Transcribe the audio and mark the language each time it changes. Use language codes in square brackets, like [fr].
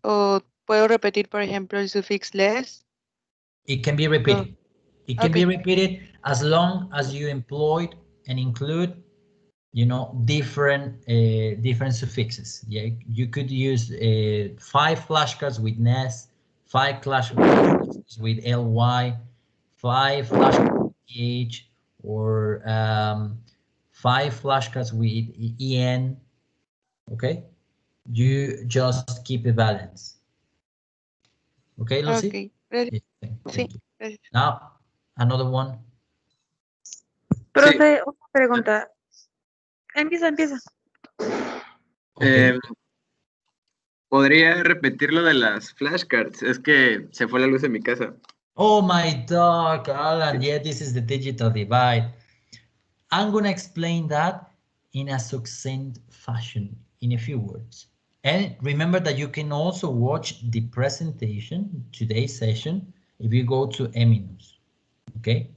[es] ¿O puedo repetir, por ejemplo, el suffix less? [en] It can be repeated. It can be repeated as long as you employed and include, you know, different suffixes. Yeah, you could use 5 flashcards with NES, 5 flashcards with LY, 5 flashcards with EH, or 5 flashcards with EN. Okay, you just keep a balance. Okay, Lucy? [es] Ok, gracias. [en] Thank [es] Sí, [en] you. [es] Gracias. [en] Now, another one. [es] Profe, una pregunta. Empieza. [en] Okay. [es] ¿Podría repetir lo de las flashcards? Es que se fue la luz en mi casa. [en] Oh my dog, Alan. Yeah, this is the digital divide. I'm going to explain that in a succinct fashion, in a few words. And remember that you can also watch the presentation, today's session, if you go to Eminus, okay?